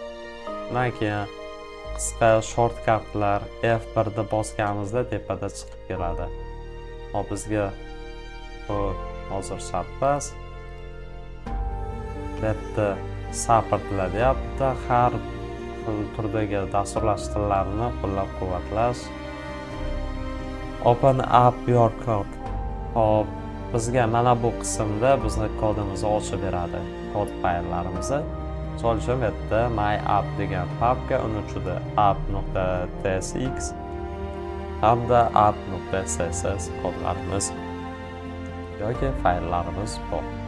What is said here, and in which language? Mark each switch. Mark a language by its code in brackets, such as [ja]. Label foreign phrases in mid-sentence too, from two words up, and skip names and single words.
[uz] Undan keyin qisqa shortcutlar F1 ni bosganimizda tepada chiqib keladi. Hop, bizga bu hozir shart emas. Bu yerda support deyapti. Har xil turdagi dasturlash tillarini qo'llab-quvvatlash. [en] Open up your code. [uz] Hop, bizga mana bu qismda bizni kodimizni ochib beradi. Kod fayllarimizni. Misol uchun bu yerda [en] my app [uz] degan papka, uni ichida app.tsx hamda app.css kodlarimiz yoki fayllarimiz bor.